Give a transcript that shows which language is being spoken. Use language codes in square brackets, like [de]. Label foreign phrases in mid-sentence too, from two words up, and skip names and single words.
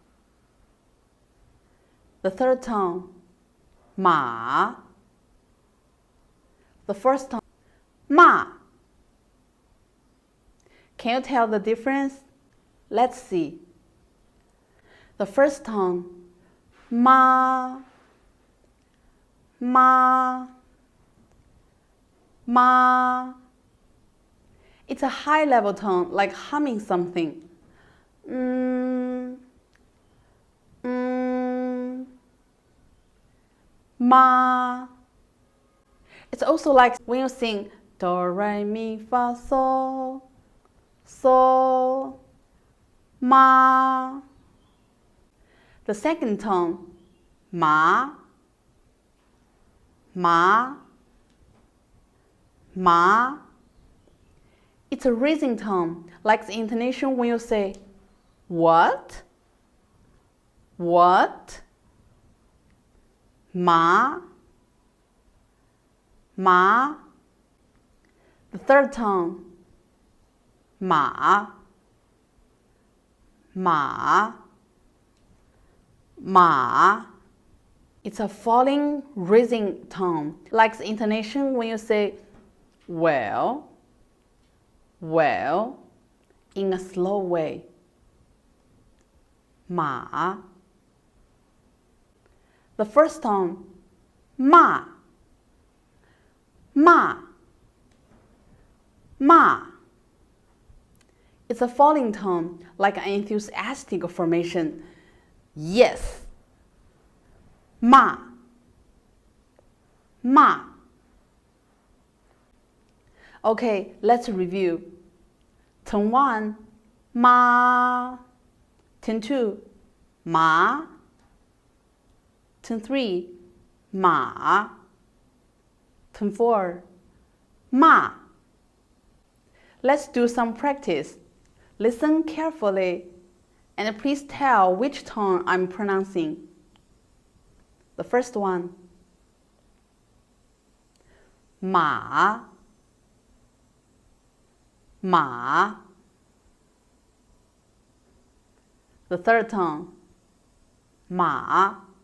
[en] The third tone, ma. The first tone, ma. Can you tell the difference? Let's see. The first tone, [zh] ma, ma, ma. [en] It's a high level tone, like humming something. Ma. It's also like when you sing do, re, mi, fa, sol, sol, ma. The second tone, [zh] ma, ma, ma. [en] It's a raising tone, like the intonation when you say what, what, [zh] ma, ma. [en] The third tone, [zh] ma, ma, ma. [en] It's a falling, raising tone, like the intonation when you say well, well, in a slow way. Ma. The first tone, ma. [zh] Ma. Ma. [en] It's a falling tone, like an enthusiastic formation. Yes. Ma. Ma. Okay, let's review. Tone 1, ma. Tone 2, ma. Tone 3, ma. Tone 4, ma. Let's do some practice. Listen carefully and please tell which tone I'm pronouncing. The first one, ma. Ma. The third tone, ma.